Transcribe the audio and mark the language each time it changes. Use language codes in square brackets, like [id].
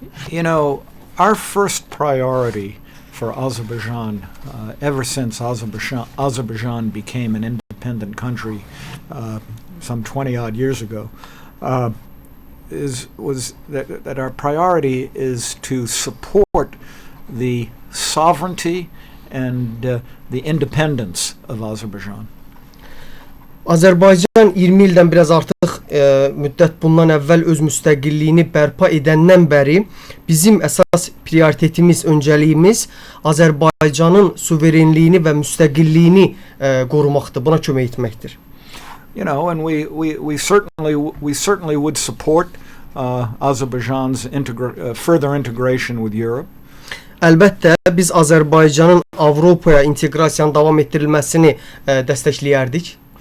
[en] You know, our first priority for Azerbaijan, ever since Azerbaijan became an independent country some 20 odd years ago, was that our priority is to support the sovereignty and the independence of Azerbaijan. [az] Azərbaycan 20 ildən biraz artıq müddət bundan əvvəl öz müstəqilliyini bərpa edəndən bəri bizim əsas prioritetimiz, öncəliyimiz Azərbaycanın suverenliyini və müstəqilliyini qorumaqdır, buna kömək etməkdir. [en] You know, and we certainly would support Azerbaijan's further integration with Europe. [az] Əlbəttə biz Azərbaycanın Avropaya inteqrasiyanın davam etdirilməsini dəstəkləyərdik.